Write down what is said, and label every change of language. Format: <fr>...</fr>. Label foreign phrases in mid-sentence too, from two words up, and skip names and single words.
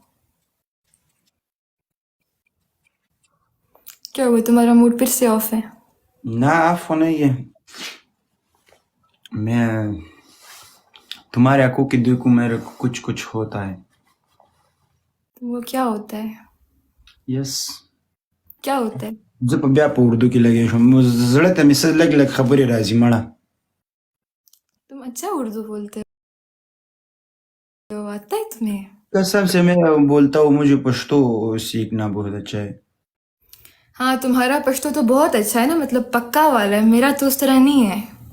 <ur>کیا ہوا تمہارا موڈ پھر سے آف ہے؟ نہ عفو نہیں ہے. میں تمہارے آنکھوں کی دیکھوں میرے کو کچھ ہوتا ہے. تو وہ کیا ہوتا ہے؟ یس. کیا ہوتا ہے؟</ur> <ps>زه په بیا په اردو کې لګیا شوم. زړه ته مې څه لږ لږ خبرې راځي مړه.</ps> <ur>تم اچھا اردو بولتے ہو، آتا ہے تمہیں؟ قسم سے میں بولتا ہوں مجھے پشتو سیکھنا بہت اچھا ہے. ہاں تمہارا پشتو تو بہت اچھا ہے نا، مطلب پکا والا ہے. میرا تو اس طرح نہیں ہے.</ur>